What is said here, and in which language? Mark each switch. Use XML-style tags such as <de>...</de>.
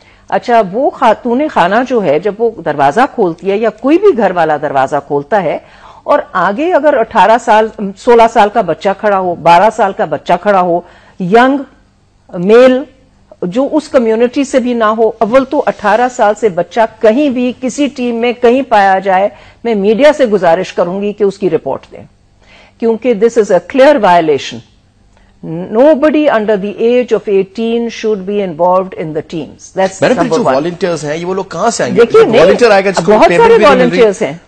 <hi>अच्छा, वो खातून खाना जो है, जब वो दरवाजा खोलती है या कोई भी घर वाला दरवाजा खोलता है और आगे अगर 18 साल 16 साल का बच्चा खड़ा हो, 12 साल का बच्चा खड़ा हो, यंग मेल जो उस कम्युनिटी से भी ना हो, अव्वल तो 18 साल से बच्चा कहीं भी किसी टीम में कहीं पाया जाए, मैं मीडिया से गुजारिश करूंगी कि उसकी रिपोर्ट दें, क्योंकि this is a clear violation.</hi> <en>Nobody under the age of 18 should be involved in the teams. That's number one.</en> <hi>Volunteers हैं, ये वो लोग कहां से आएंगे? देखिए, वॉलंटियर आएगा जिसको बहुत सारे वॉलंटियर्स हैं।</hi>